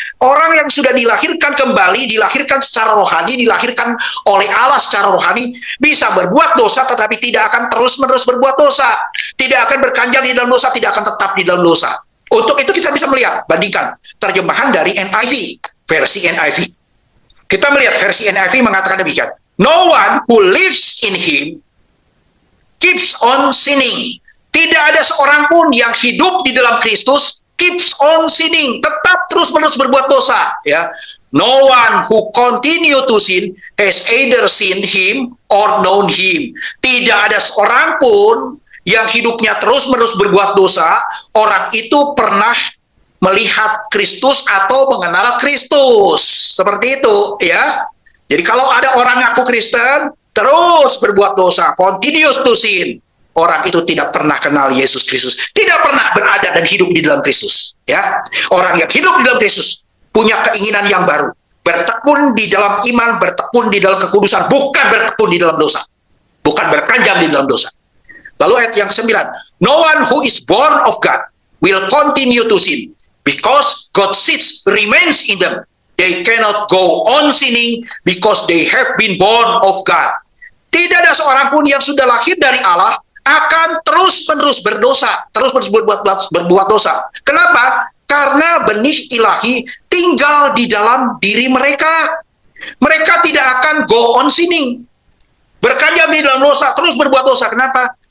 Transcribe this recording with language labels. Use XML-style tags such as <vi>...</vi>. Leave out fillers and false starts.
<id>Orang yang sudah dilahirkan kembali, dilahirkan secara rohani, dilahirkan oleh Allah secara rohani, bisa berbuat dosa, tetapi tidak akan terus-menerus berbuat dosa, tidak akan berkanjang di dalam dosa, tidak akan tetap di dalam dosa. Untuk itu kita bisa melihat, bandingkan terjemahan dari NIV, versi NIV. Kita melihat versi NIV mengatakan demikian.</id> <en>No one who lives in Him keeps on sinning.</en> <id>Tidak ada seorang pun yang hidup di dalam Kristus</id> <en>keeps on sinning,</en> <id>tetap terus-menerus berbuat dosa.</id> <en>Ya, no one who continue to sin has either seen Him or known Him.</en> <id>Tidak ada seorang pun yang hidupnya terus-menerus berbuat dosa, orang itu pernah melihat Kristus atau mengenal Kristus. Seperti itu ya. Jadi kalau ada orang ngaku Kristen terus berbuat dosa,</id> <en>continuous to sin,</en> <id>orang itu tidak pernah kenal Yesus Kristus, tidak pernah berada dan hidup di dalam Kristus ya. Orang yang hidup di dalam Kristus punya keinginan yang baru, bertekun di dalam iman, bertekun di dalam kekudusan, bukan bertekun di dalam dosa, bukan berkanjang di dalam dosa. Lalu ayat yang ke-9,</id> <en>no one who is born of God will continue to sin, because God's seed remains in them. They cannot go on sinning because they have been born of God.</en> <id>Tidak ada seorang pun yang sudah lahir dari Allah akan terus-menerus berdosa, terus-menerus berbuat dosa. Kenapa? Karena benih ilahi tinggal di dalam diri mereka. Mereka tidak akan</id> <en>go on sinning,</en> <id>berkanjang di dalam dosa, terus berbuat dosa. Kenapa?</id>